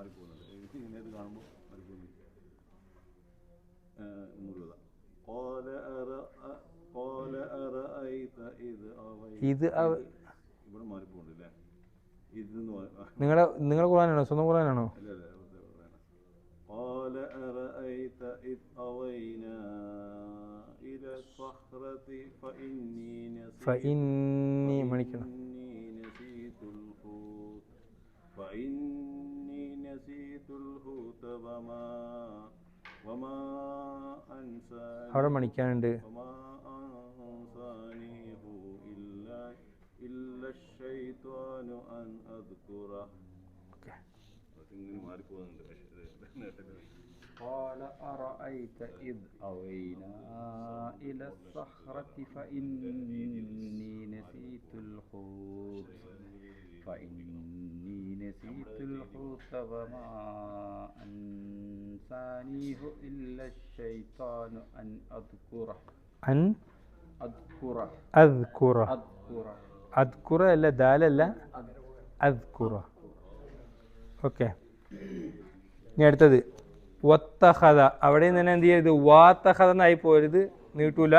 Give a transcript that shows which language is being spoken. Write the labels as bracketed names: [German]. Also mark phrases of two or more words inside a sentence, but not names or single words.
[Malayalam] ഇത് നിങ്ങളെ ഖുർആനാണോ? സ്വന്തം ഖുർആനാണോ? [Arabic] قال أرأيت إذ أوينا إلى الصخرة فإني نسيت الحوت وما [Malayalam] അവിടെ മണിക്കാനുണ്ട്. [Arabic] أنسانيه إلا الشيطان أن أذكره. قال أرأيت إذ أوينا إلى الصخرة فإني نسيت الحوت وما أنسانيه إلا الشيطان أن أذكره. [Malayalam] അദ്കുറ അല്ല, ദാലല്ല, അദ്കുറ. ഓക്കെ. ഇനി അടുത്തത് വത്തഖദ. അവിടെ നിന്ന് തന്നെ എന്ത് ചെയ്യരുത്? വാത്തഖദ എന്നായി പോരുത്, നീട്ടൂല.